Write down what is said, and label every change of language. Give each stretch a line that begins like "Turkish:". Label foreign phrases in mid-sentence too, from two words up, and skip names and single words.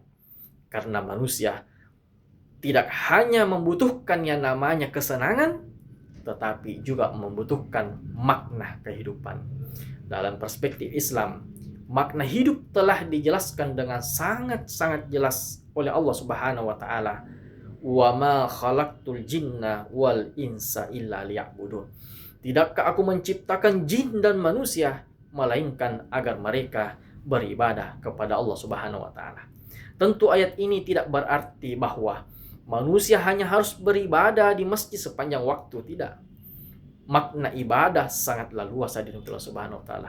Indonesian: Karena manusia tidak hanya membutuhkan yang namanya kesenangan, tetapi juga membutuhkan makna kehidupan. Dalam perspektif Islam, makna hidup telah dijelaskan dengan sangat-sangat jelas oleh Allah
Arabic: سبحانه وتعالى. وما خلقت الجن والإنس إلا ليعبدون.
Indonesian: Tidakkah aku menciptakan jin dan manusia melainkan agar mereka beribadah kepada Allah
Arabic: سبحانه وتعالى.
Indonesian: Tentu ayat ini tidak berarti bahwa manusia hanya harus beribadah di masjid sepanjang waktu, tidak. Makna ibadah sangatlah luas hadirin Allah
Arabic: سبحانه وتعالى.